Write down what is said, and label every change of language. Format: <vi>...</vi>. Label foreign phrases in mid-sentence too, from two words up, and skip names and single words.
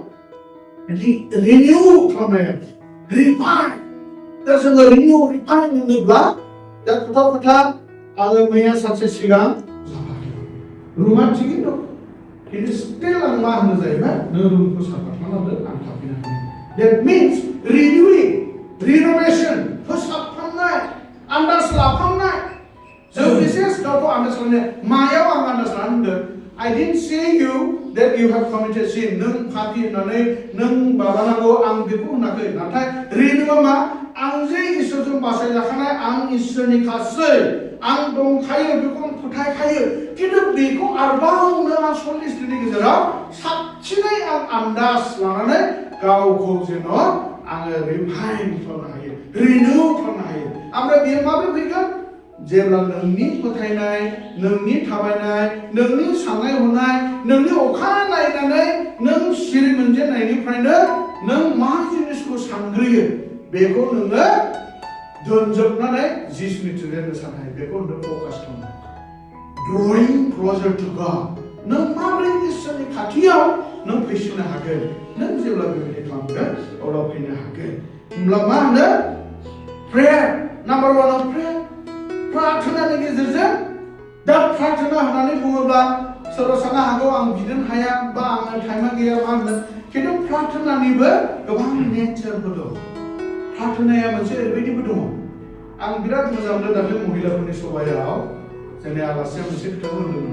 <brx>रिनिउ खालामनाय रिफाइन दा जोङो रिनिउ रिफाइन होनोब्ला दा खोथा आङो मैया सानसे सिगां रुमा थिगैनो दं खिन्थु स्टिल आं मा होनो जाहैबाय नों रुमखौ साफा खालामदो आं थाफैनो हायो</brx> <en>that means renewing renovation</en> <brx>फोसाबखांनाय आन्दाज लाखांनाय जों बिसेस गावखौ आन्दाज लानाय मायाव आं आन्दाज लानो होनदों</brx> <en>I didn't say you that you have committed sin</en> <brx>नों पापि होननानै नों माबानांगौ आं बेखौ होनाखै नाथाय रिनिउआ मा आं जे इसोरजों बासायजाखानाय आं इसोरनि खासै आं दंखायो बेखौ आं फोथायखायो खिन्थु बेखौ आरोबावनो आं 40 दिननि गेजेराव साबसिनै आं आन्दाज लानानै गावखौ जेन' आङो रिफाइन खालामनो हायो रिनिउ खालामनो हायो ओमफ्राय बेयो माबोरै फैगोन जेब्ला नोंनि फोथायनाय नोंनि थाबायनाय नोंनि साननाय हनाय नोंनि अखा नायनानै नों सिरि मोनजेननायनिफ्रायनो नों मा जिनिसखौ सानग्रोयो बेखौ नोङो दोनजोबनानै जिसुनि थिंजाय साननाय बेखौ नों फकास खालामो</brx> <en>drawing closer to God</en> <brx>नों माबोरै इसोरनि खाथियाव नों फैसिननो हागोन नों जेब्ला बेबायदि खालामगोन अब्ला फैनो हागोन होमब्ला मा होनो</brx> <en>prayer number 1 prayer</en> <brx>प्रार्थनानि गेजेरजों दा प्रार्थना होननानै बुङोब्ला सोरबा साननो हागौ आं बिदिनो हाया बा आंनो टाइमा गैया मा होनो खिन्थु प्रार्थनानिबो गोबां नेचारफोर दं प्रार्थनाया मोनसे ओरैबायदिबो दङ आं बिराद मोजां मोनो दाख्लै महिलाफोरनि सभायाव जोंनि आलासिया मोनसे खोथा बुंदोंमोन</brx>